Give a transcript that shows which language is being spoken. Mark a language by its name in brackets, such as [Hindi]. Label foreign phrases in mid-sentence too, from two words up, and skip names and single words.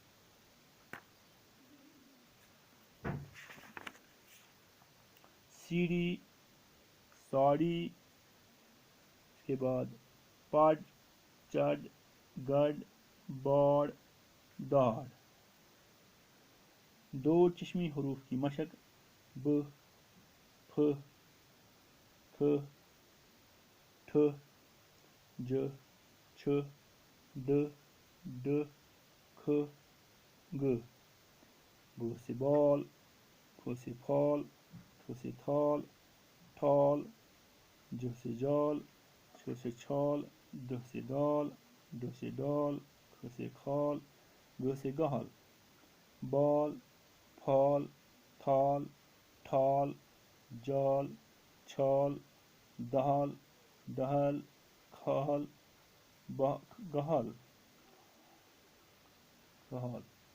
[Urdu] سیڑھی، ساڑی. اس کے بعد پڈ، چڈ، گڈ، باڑ، داڑ. دو چشمی حروف کی مشق: ب، پ، تھ، ٹھ، ج، چھ، د، ڈ، کھ، گ. ب سے بال، پ سے پھال، تھ سے تھال، ٹھال، ج سے جال، چھ سے چھال، د سے دال، ڈ سے ڈال، کھ سے کھال، گ سے گہل. بال، پھال، تھال، ٹھال، جال، چھال، دہل، دہل، کھال، گہل، گہال.